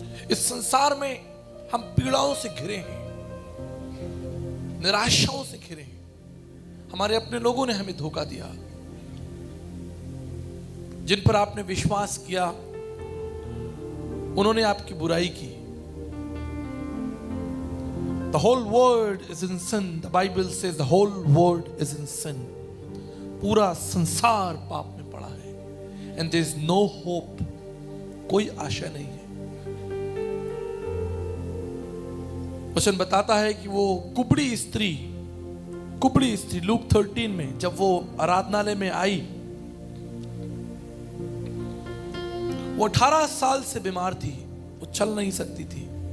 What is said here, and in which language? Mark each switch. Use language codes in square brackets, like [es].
[hi] इस संसार में हम पीड़ाओं से घिरे हैं, निराशाओं से घिरे हैं। हमारे अपने लोगों ने हमें धोखा दिया, जिन पर आपने विश्वास किया उन्होंने आपकी बुराई की। [en] The whole world is in sin. The Bible says the whole world is in sin. [hi] पूरा संसार पाप में पड़ा है। [en] And there is no hope. [hi] कोई आशा नहीं है। वचन बताता है कि वो कुबड़ी स्त्री लूक 13 में जब वो आराधनालय में आई, वो 18 साल से बीमार थी, वो चल नहीं सकती थी।